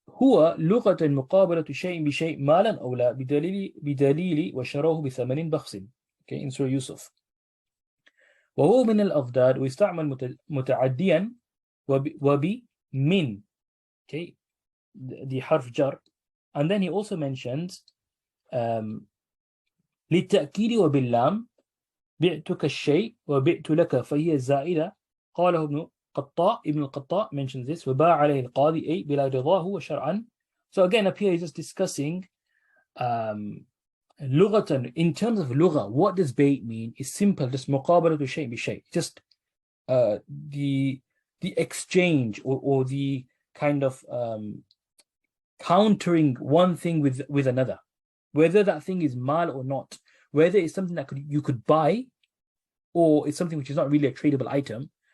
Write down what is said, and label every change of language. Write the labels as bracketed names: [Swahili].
[Arabic] هو لغة مقابلة شيء بشيء مالا أو لا بدليل وشروه بثمن بخس. [English] Okay, in Surah Yusuf. [Arabic] وهو من الأضداد ويستعمل متعديا وبمن. [English] Okay, the حرف جر. And then he also mentions [Arabic] للتأكيد وباللام بعتك الشيء وبعت لك فهي الزائدة. قاله ابن القطاع [English] mentions this. [Arabic] وباع عليه القاضي أي بلا رضاه وشرعا. [English] So again up here he's just discussing لغة. In terms of لغة, what does بيع mean? It's simple, just [Arabic] مقابلة شيء بشيء, [English] just the exchange or the kind of countering one thing with another, whether that thing is mal or not, whether it's something that you could buy or it's something which is not really a tradable item.